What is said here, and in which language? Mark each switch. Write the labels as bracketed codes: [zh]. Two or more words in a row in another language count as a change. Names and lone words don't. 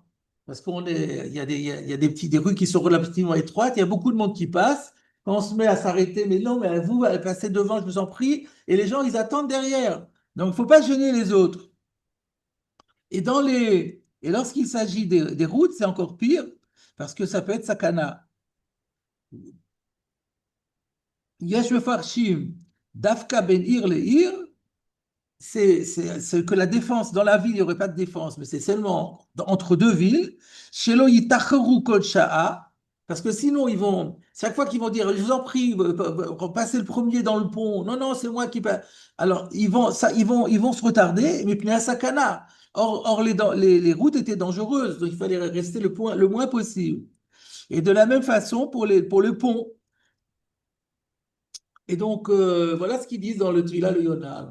[fr] Parce il y a des rues qui sont relativement étroites, il y a beaucoup de monde qui passe. Quand on se met à s'arrêter, mais non, mais vous, passez devant, je vous en prie. Et les gens, ils attendent derrière. Donc, il ne faut pas gêner les autres. Et lorsqu'il s'agit des routes, c'est encore pire, parce que ça peut être sakana. [he] יש מפרשים דווקא בין עיר לעיר, [fr] c'est que la défense, dans la ville, il n'y aurait pas de défense, mais c'est seulement entre deux villes. [he] שלא יתאחרו כל שעה, [fr] Parce que sinon, chaque fois qu'ils vont dire, je vous en prie, passez le premier dans le pont. Non, non, c'est moi qui passe. Alors, ils vont se retarder, mais puis un sakana. Or les routes étaient dangereuses, donc il fallait rester le moins possible. Et de la même façon pour le pont. Et donc, voilà ce qu'ils disent dans le Tvila le Yonah.